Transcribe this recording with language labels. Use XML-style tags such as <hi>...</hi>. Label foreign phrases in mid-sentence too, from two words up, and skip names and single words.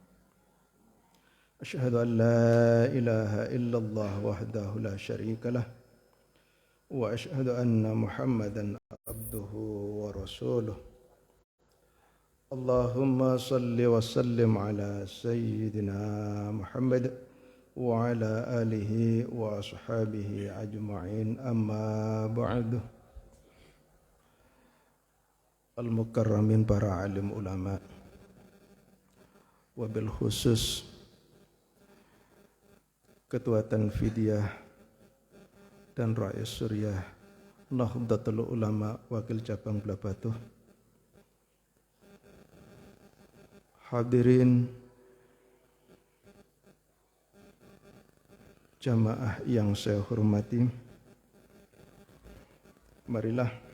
<ar>أشهد أن لا إله إلا الله وحده لا شريك له وأشهد أن محمدا عبده ورسوله اللهم صل وسلم على سيدنا محمد وعلى آله وأصحابه أجمعين أما بعد.</ar> <id>Al-Mukarramin para alim ulama,</id> <ar>وبالخصوص</ar> <id>Ketua Tanfidiyah dan Rais Suriah Nahdlatul Ulama Wakil Cabang Blabatuh, hadirin jamaah yang saya hormati, marilah</id>